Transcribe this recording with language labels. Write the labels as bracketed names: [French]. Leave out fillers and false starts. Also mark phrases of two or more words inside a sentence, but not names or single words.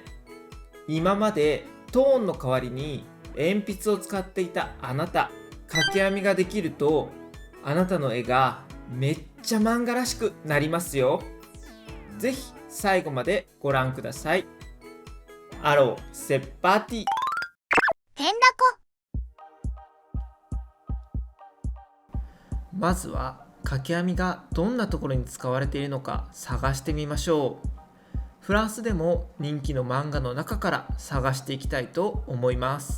[Japanese] 今までトーンの代わりに鉛筆を使っていたあなた、掛け編みができるとあなたの絵がめっちゃ漫画らしくなりますよ。ぜひ最後までご覧ください。 [French] Alors, c'est parti! [Japanese] ペンダコ。まずは掛け編みがどんなところに使われているのか探してみましょう。フランスでも人気の漫画の中から探していきたいと思います。